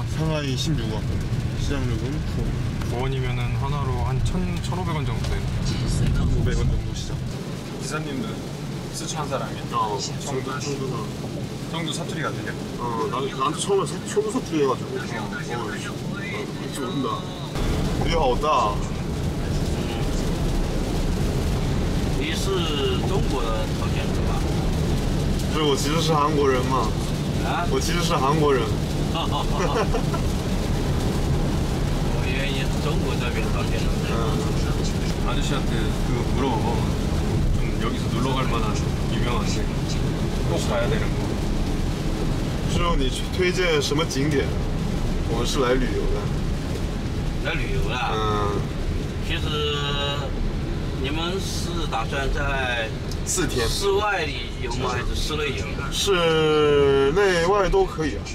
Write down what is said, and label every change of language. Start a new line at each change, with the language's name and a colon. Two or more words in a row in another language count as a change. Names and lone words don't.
Korean: 상하이 16원. 시작 요금 9원. 9원이면은 하나로 한 1,500원 정도 되네. 500원 정도 시작. 기사님들 스촨 사람이야. 청주 사투리가 되게. 나한테 처음에 청주 사투리 해가지고. 진짜 모른다.
Chinese: 雨好大。你是中国的朝鲜族吧？不是，我其实是韩国人嘛。啊？我其实是韩国人。我以为你是中国这边朝鲜人。
Korean: 아저씨한테 그거 물어봐. 좀 여기서 놀러 갈 만한 유명한데 꼭 가야 되는 거.
Chinese: 师傅，你推荐什么景点？我们是来旅游的。来旅游啦？其实你们是打算在 4天。室外游吗？还是室内游？室内外都可以啊。